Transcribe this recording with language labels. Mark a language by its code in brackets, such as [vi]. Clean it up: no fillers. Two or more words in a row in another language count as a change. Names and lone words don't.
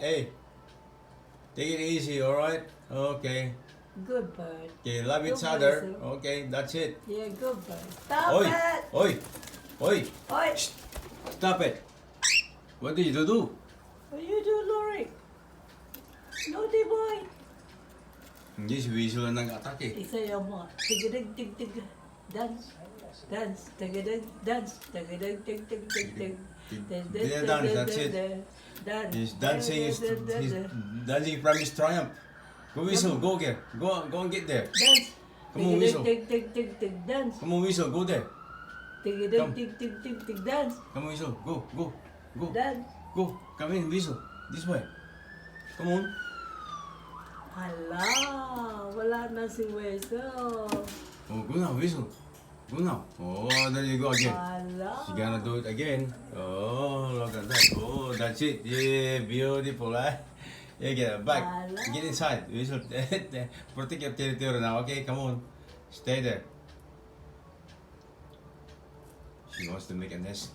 [en] Hey, take it easy, all right. Okay. Good bird. Okay, love Good each other. boy, sir. Okay, that's it. Yeah, good bird. Stop Oi, it. oi, oi. Oi. Stop it. What did you do? What you do, Lori? Naughty boy. [tl] Hindi si Whistle ang nag-atake. Isayaw mo. Tigidig, tig, tig. [en] Dance. Dance. Tigidig, dance. Tigidig, tig, tig, tig, tig. Didn't dance, that's it. Dance. He's dancing. He's dancing from his triumph. Go Whistle, go there. Go and get there. Dance. Come on, Tigidig, Whistle. tig, tig, tig, tig. Dance. Come on, Whistle, go there. Tigidig, Come. tig, tig, tig, tig. Dance. Come on, Whistle, go. Dance. Go. Come in, Whistle. This way. Come on. [tl] Hala, wala na si Weso. [en] Oh, go now, Whistle. Go now. Oh, there you go again. [tl] Hala. [en] She's gonna do it again. Oh, look at that. Oh, that's it. Yeah, beautiful, eh? Yeah, get back. [tl] Hala. [en] Get inside. Whistle. Protect your territory now, okay? Come on. Stay there. She wants to make a nest.